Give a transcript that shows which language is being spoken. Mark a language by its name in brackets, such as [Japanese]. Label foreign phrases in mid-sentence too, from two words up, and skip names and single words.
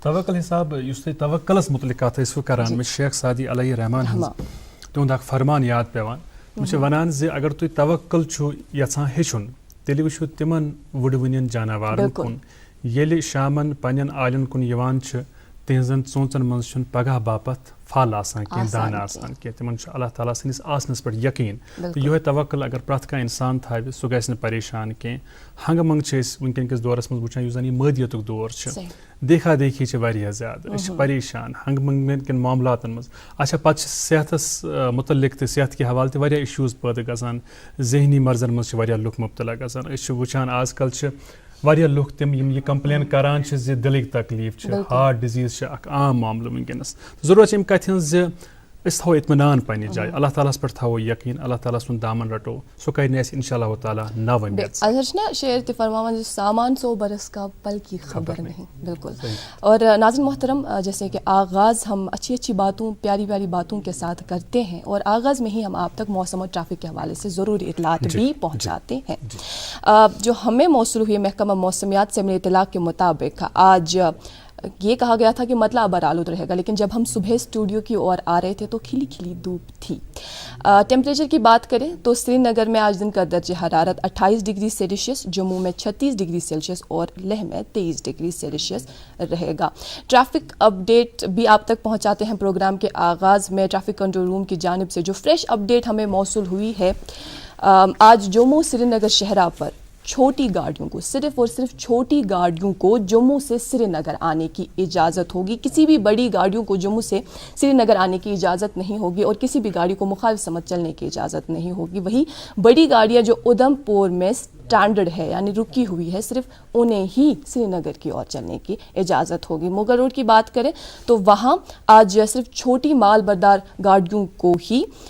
[Kashmiri] توکل حساب یُس تُہۍ توکلس متعلق کتھ ٲسوٕ کران مےٚ چھِ شیخ سعدی [Arabic] علیہ رحمان [Kashmiri] ہٕنٛز تِہُنٛد اکھ فرمان یاد پیٚوان تِم چھِ ونان زِ اگر تُہۍ توکل چھُو یژھان ہیٚچھُن تیٚلہِ وٕچھِو تِمن وٕڑوٕنٮ۪ن جاناوارن کُن ییٚلہِ شامن پننٮ۪ن آلین کُن یِوان چھِ تِہنٛزن ژوٗنٛژن منٛز چھُنہٕ پگاہ باپتھ پھل آسان کینٛہہ دانہٕ آسان کینٛہہ تِمن چھُ اللہ تعالیٰ سٕنٛدِس آسنس پٮ۪ٹھ یقیٖن تہٕ یِہوے توکل اگر پرٛٮ۪تھ کانٛہہ انسان تھاوِ سُہ گژھِ نہٕ پریشان کینٛہہ ہنٛگہٕ منٛگہٕ چھِ أسۍ وٕنکیٚن کِس دورس منٛز وٕچھان یُس زن یہِ مٲدیتُک دور چھُ [Urdu] دیکھا دیکھی [Kashmiri] چھِ واریاہ زیادٕ أسۍ چھِ پریشان ہنٛگہٕ منٛگہٕ کٮ۪ن معاملاتن منٛز اچھا پتہٕ چھِ صحتس متعلق تہِ صحت کہِ حوالہٕ تہِ واریاہ اِشوٗز پٲدٕ گژھان ذہنی مرضن منٛز چھِ واریاہ لُکھ مُبتلا گژھان أسۍ چھِ وٕچھان آز کل چھِ واریاہ لُکھ تِم یِم یہِ کمپلین کران چھِ زِ دِلٕکۍ تکلیٖف چھِ [English] heart disease [Kashmiri] چھِ اکھ عام معاملہٕ وٕنکیٚنس ضروٗرت چھِ اَمہِ کتھِ ہٕنٛز زِ أسۍ تھاوو اطمینان پننہِ جایہِ اللہ تعالیٰ ہس پٮ۪ٹھ تھاوو یقیٖن اللہ تعالیٰ سُنٛد دامن رٹو سُہ کرِ نہٕ اَسہِ [Arabic] انشاء اللہ [Kashmiri] تعالیٰ ناوٲمید اظہر چھُ نا شعر تہِ فرماوان زِ [Urdu] سامان سو برس کا پل کی خبر نہیں بالکل اور ناظرین محترم جیسے کہ آغاز ہم اچھی اچھی باتوں پیاری پیاری باتوں کے ساتھ کرتے ہیں اور آغاز میں ہی ہم آپ تک موسم اور ٹریفک کے حوالے سے ضروری اطلاعات بھی پہنچاتے ہیں جو ہمیں موصول ہوئی محکمہ موسمیات سے ملی اطلاع کے مطابق آج یہ کہا گیا تھا کہ مطلع برآلود رہے گا لیکن جب ہم صبح اسٹوڈیو کی اور آ رہے تھے تو کھلی کھلی دھوپ تھی ٹیمپریچر کی بات کریں تو سری نگر میں آج دن کا درجہ حرارت 28 [English] degree Celsius [Urdu] جموں میں 36 [English] degree Celsius [Urdu] اور لیہ میں 23 [English] degree Celsius [Urdu] رہے گا [English] traffic update [Urdu] بھی آپ تک پہنچاتے ہیں پروگرام کے آغاز میں [English] traffic control room [Urdu] کی جانب سے جو [English] fresh update [Urdu] ہمیں موصول ہوئی ہے آج جموں سری نگر شہرہ پر چھوٹی گاڑیوں کو صرف اور صرف چھوٹی گاڑیوں کو جموں سے سری نگر آنے کی اجازت ہوگی کسی بھی بڑی گاڑیوں کو جموں سے سری نگر آنے کی اجازت نہیں ہوگی اور کسی بھی گاڑی کو مخالف سمت چلنے کی اجازت نہیں ہوگی وہی بڑی گاڑیاں جو ادھم پور میں اسٹینڈرڈ ہے یعنی رکی ہوئی ہے صرف انہیں ہی سری نگر کی اور چلنے کی اجازت ہوگی مغل روڈ کی بات کریں تو وہاں آج صرف چھوٹی مال بردار گاڑیوں کو ہی